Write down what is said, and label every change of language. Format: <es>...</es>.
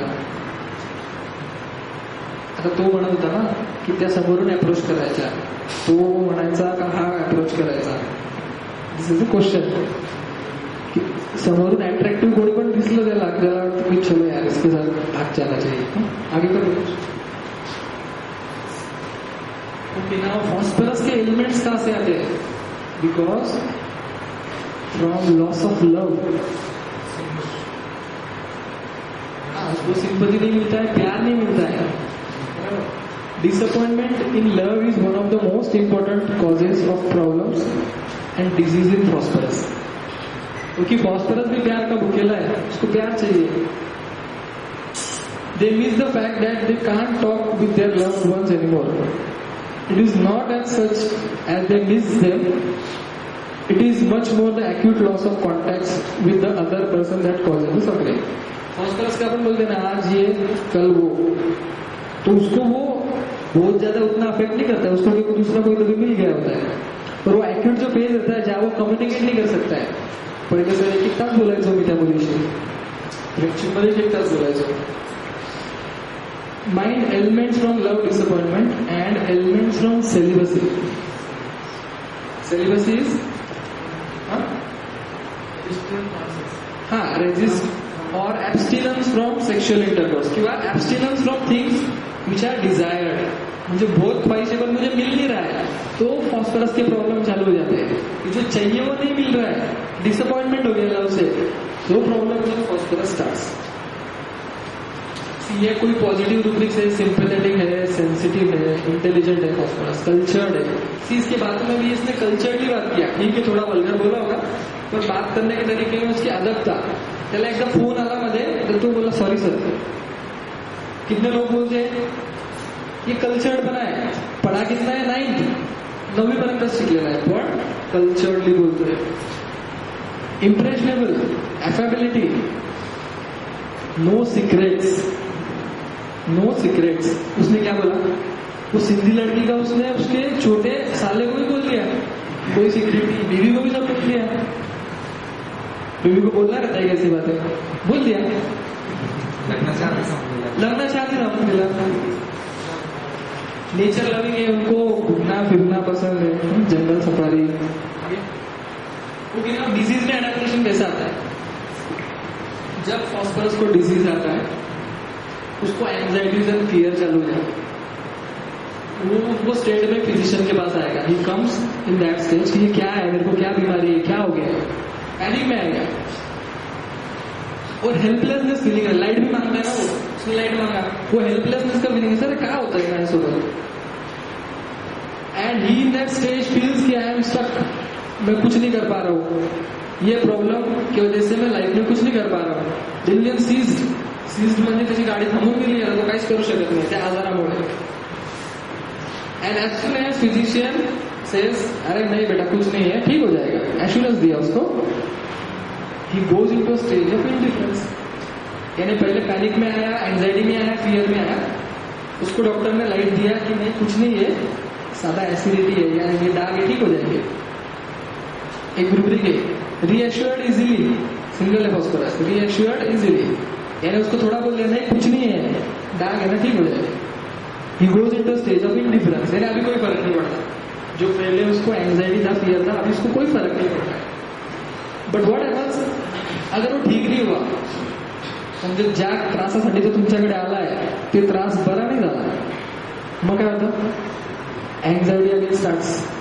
<mr>आता तो म्हणत होता ना की त्या समोरून अप्रोच करायचा, तो म्हणायचा का हा अप्रोच करायचा.</mr> <en>This is a question.</en> <mr>समोरून अट्रॅक्टिव्ह कोणी पण दिसलं त्याला, त्याला वाटतं</mr> <hi>चलो यार इसके साथ भाग जाना चाहिए, आगे करो. ओके, नाउ फॉस्फरस के एलिमेंट्स कहाँ से आते हैं?</hi> <en>Because from loss of love.</en> <hi>उसको सिंपैथी नहीं मिलता है, प्यार नहीं मिलता है.</hi> <en>Disappointment in love is one of the most important causes of problems and disease in phosphorus.</en> <hi>क्योंकि फॉस्फरस भी प्यार का भूखेला है, उसको प्यार चाहिए.</hi> <en>They miss the fact that they can't talk with their loved ones anymore. It is not as such as they miss them. It is much more the acute loss of contacts with the other person that causes the suffering.</en> <hi>Phosphorus का अपन बोलते हैं ना, आज ये कल वो, तो उसको वो बहुत ज्यादा उतना अफेक्ट नहीं करता है. उसको दूसरा कोई कभी मिल गया होता है, पर वो एक्यूट जो फेज रहता है जहाँ वो कम्युनिकेट नाही कर सकता है.</hi> <mr>पहिले सर एक तास बोलायचो मी त्या मुलीशी, फ्रेंडशिपमध्ये एक तास बोलायचो.</mr> <en>Mind elements from love disappointment and elements from celibacy. Celibacy is resist or abstinence from sexual intercourse किंवा abstinence from things which are desired.</en> <hi>मुझे बहुत ख्वाहिश है पर मुझे मिल नहीं रहा है, तो फॉस्फरस के प्रॉब्लम चालू हो जाते हैं. जो चाहिए वो नहीं मिल रहा है, डिसअपॉइंटमेंट हो गया लव से, तो प्रॉब्लम जब फॉस्फरस स्टार्ट्स. ये कोई पॉजिटिव रूब्रिक्स है, सिंपैथेटिक है, सेंसिटिव है, इंटेलिजेंट है, फॉस्फरस कल्चर्ड है. इसके बाद में भी इसने कल्चर्डली बात किया. ठीक है, थोड़ा वल्गर बोला होगा, पर बात करने के तरीके में उसकी अदब था.</hi> <mr>त्याला एकदा फोन आला मध्ये, तर तो बोला सॉरी सर,</mr> <hi>कितने लोग बोलते हैं ये कल्चर्ड बना है, पढ़ा कितना है 9th 9वीं</hi> <mr>पर्यंत शिकलेला आहे, पण कल्चर्डली बोलतोय.</mr> <en>Impressionable, affability, no secrets, no secrets.</en> <hi>उसने क्या बोला, वो सिंधी लड़की का उसने उसके छोटे साले को भी बोल दिया कोई सीक्रेट नहीं, बीवी को भी सब बोल दिया. बीवी को बोलना रहता है कैसी बात है, बोल दिया.</hi> <mr>लग्नाच्या आधी राहून दिला.</mr> <hi>नेचर लविंग है, उनको घूमना फिरना पसंद है, जंगल सफारी. ओके ना. डिजीज में एडेप्टेशन कैसा आता है, जब फॉस्फरस को डिजीज आता है उसको एंजाइटीज एंड फियर चालू हो जाए, वो स्टेट में फिजिशियन के पास आएगा.</hi> <en>he comes in that stage,</en> <hi>ये क्या है, मेरे को क्या बीमारी है, क्या हो गया, पैनिक में आएगा. और हेल्पलेसनेस फीलिंग है, लाइट भी मांगता है ना वो, उसने लाइट मांगा, वो हेल्पलेसनेस का फीलिंग है, सर क्या होता है माझ्यासोबत.</hi> <en>and he in that stage feels कि I am stuck,</en> <hi>मैं कुछ नहीं कर पा रहा हूँ, ये प्रॉब्लम की वजह से मैं लाइफ में कुछ नहीं कर पा रहा हूँ.</hi> <mr>डिलिजन सीज्ड म्हणजे त्याची गाडी थांबून गेली, तो काहीच करू शकत नाही त्या आजारामुळे.</mr> <en>and as soon as physician says</en> <hi>अरे नहीं बेटा कुछ नहीं है, ठीक हो जाएगा, एश्योरेंस दिया उसको,</hi> <en>He goes into stage of indifference.</en> <hi>यानी पहले पैनिक में आया, एंजाइटी में आया, फियर में आया, उसको डॉक्टर ने लाइट दिया कि नहीं कुछ नहीं है, सादा एसिडिटी है या ये दाग है, ठीक हो जाएंगे. एक रूब्रिक है रीएश्योर्ड इजीली, सिंगल है फॉस्फोरस, रीएश्योर्ड इजीली, यानी उसको थोड़ा बोल दिया नहीं कुछ नहीं है, दाग है ना, ठीक हो जाएगा.</hi> <en>he goes into stage of indifference,</en> <hi>यानी अभी कोई फर्क नहीं पड़ता. जो पहले उसको एंजाइटी था, फियर था, अभी उसको कोई फर्क नहीं पड़ता.</hi> <en>but what happens,</en> <mr>अगर वो ठीक नहीं हुआ, म्हणजे ज्या त्रासासाठी तो तुमच्याकडे आलाय ते त्रास बरा नाही झाला, मग काय होतं,</mr> <en>Anxiety again starts.</en>